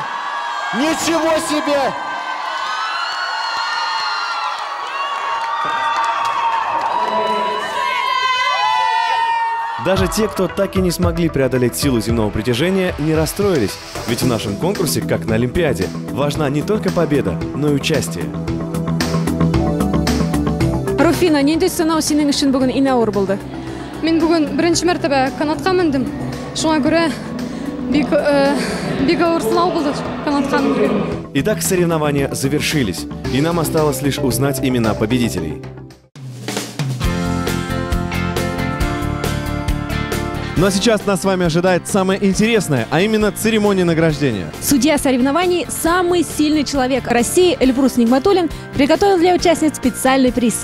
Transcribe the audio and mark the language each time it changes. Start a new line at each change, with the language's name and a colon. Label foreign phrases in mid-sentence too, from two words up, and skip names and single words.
Russian: Ничего себе! Даже те, кто так и не смогли преодолеть силу земного притяжения, не расстроились, ведь в нашем конкурсе, как на Олимпиаде, важна не только победа, но и участие.
Tatar: Руфина, нендей сынау синең өчен бүген иң авыр булды?
Kazakh: Мен бүгін бірінші мәртебе канатқа міндім.
Tatar: Шуңа күрә бик авыр сынау булды канатқа мінген.
Russian: Итак, соревнования завершились, и нам осталось лишь узнать имена победителей. Ну а сейчас нас с вами ожидает самое интересное, а именно церемония награждения. Судья соревнований, самый сильный человек России Эльбрус Нигматуллин, приготовил для участниц специальный приз.